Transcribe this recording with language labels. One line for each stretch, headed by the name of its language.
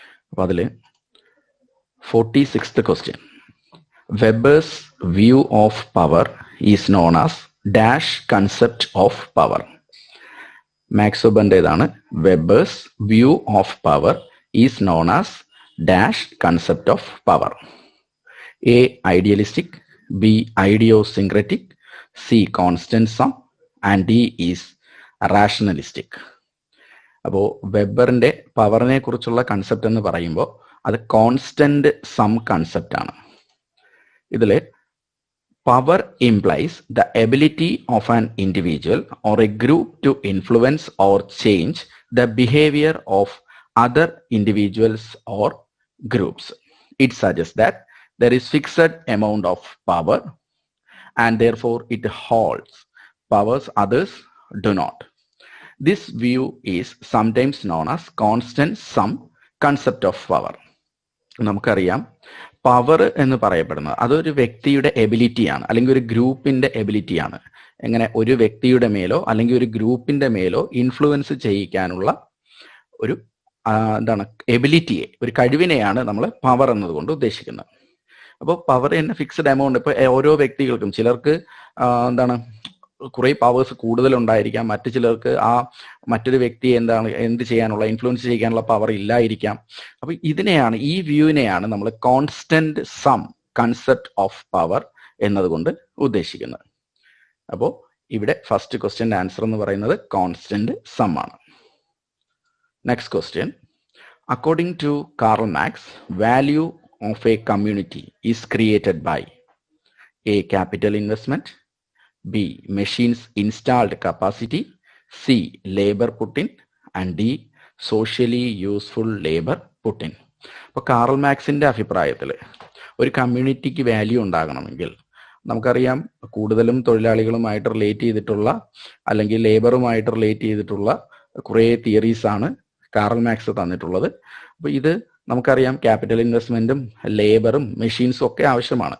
Malayalam: അപ്പോൾ അതിൽ
English: 46th question, Weber's view of power is known as dash concept of power.
Malayalam: Max വെബറിൻ്റെതാണ്.
English: Weber's view of power is known as dash concept of power. A. Idealistic, B. Idiosyncratic, C. Constant sum, and D is rationalistic.
Malayalam: അപ്പോൾ വെബറിൻ്റെ പവറിനെ കുറിച്ചുള്ള concept എന്ന് പറയുമ്പോൾ അത് constant some concept ആണ്.
English: ഇതിൽ power implies the ability of an individual or a group to influence or change the behaviour of other individuals or groups. It suggest that there is fixed amount of power and therefore it holds powers others do not. This view is sometimes known as constant sum concept of power.
Malayalam: നമുക്കറിയാം power എന്ന് പറയപ്പെടുന്നത് അതൊരു വ്യക്തിയുടെ എബിലിറ്റിയാണ്, അല്ലെങ്കിൽ ഒരു ഗ്രൂപ്പിന്റെ എബിലിറ്റിയാണ്. എങ്ങനെ ഒരു വ്യക്തിയുടെ മേലോ അല്ലെങ്കിൽ ഒരു ഗ്രൂപ്പിന്റെ മേലോ ഇൻഫ്ലുവൻസ് ചെയ്യിക്കാനുള്ള ഒരു എന്താണ് എബിലിറ്റിയെ, ഒരു കഴിവിനെയാണ് നമ്മൾ പവർ എന്നതുകൊണ്ട് ഉദ്ദേശിക്കുന്നത്. അപ്പോൾ പവർ തന്നെ ഫിക്സ്ഡ് എമൗണ്ട്. ഇപ്പോൾ ഓരോ വ്യക്തികൾക്കും ചിലർക്ക് എന്താണ് കുറേ പവേഴ്സ് കൂടുതലുണ്ടായിരിക്കാം, മറ്റു ചിലർക്ക് ആ മറ്റൊരു വ്യക്തിയെ എന്ത് ചെയ്യാനുള്ള ഇൻഫ്ലുവൻസ് ചെയ്യാനുള്ള പവർ ഇല്ലായിരിക്കാം. അപ്പോൾ ഇതിനെയാണ്, ഈ വ്യൂവിനെയാണ് നമ്മൾ constant some concept of power എന്നതുകൊണ്ട് ഉദ്ദേശിക്കുന്നത്. അപ്പോൾ ഇവിടെ ഫസ്റ്റ് ക്വസ്റ്റ്യൻ്റെ ആൻസർ എന്ന് പറയുന്നത് കോൺസ്റ്റന്റ് സം ആണ്.
English: Next question, according to Karl Marx, value of a community is created by A. capital investment, B. machines installed capacity, C. labor put in, and D. socially useful labor put in.
Malayalam: അപ്പോൾ Karl മാർക്സിന്റെ അഭിപ്രായത്തിൽ ഒരു കമ്മ്യൂണിറ്റിക്ക് value ഉണ്ടാകണമെങ്കിൽ നമുക്കറിയാം കൂടുതലും തൊഴിലാളികളുമായിട്ട് relate ചെയ്തിട്ടുള്ള അല്ലെങ്കിൽ ലേബറുമായിട്ട് relate ചെയ്തിട്ടുള്ള കുറേ തിയറീസ് ആണ് കാർൽ മാർക്സ് തന്നിട്ടുള്ളത്. അപ്പോൾ ഇത് നമുക്കറിയാം ക്യാപിറ്റൽ ഇൻവെസ്റ്റ്മെന്റും ലേബറും മെഷീൻസും ഒക്കെ ആവശ്യമാണ്.